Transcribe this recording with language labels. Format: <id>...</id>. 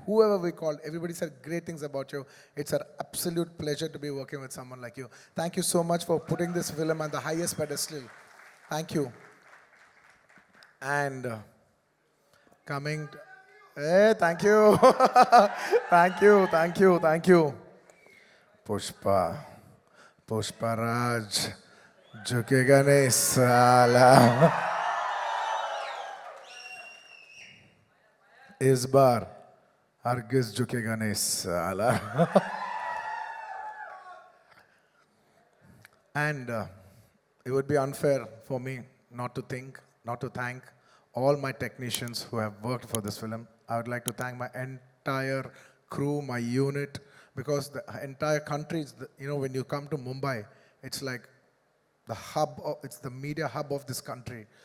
<en>Whoever we called, everybody said great things about you. It's an absolute pleasure to be working with someone like you. Thank you so much for putting this film on the highest pedestal. Thank you. And coming, hey, thank you. thank you.</en> <hi>Pushpa Raj, झुकेगा नहीं साला. इस बार हरगिज झुकेगा नहीं साला.</hi> <en>And it would be unfair for me not to thank all my technicians who have worked for this film. I would like to thank my entire crew, my unit, because the entire country is, when you come to Mumbai, it's like the it's the media hub of this country.</en>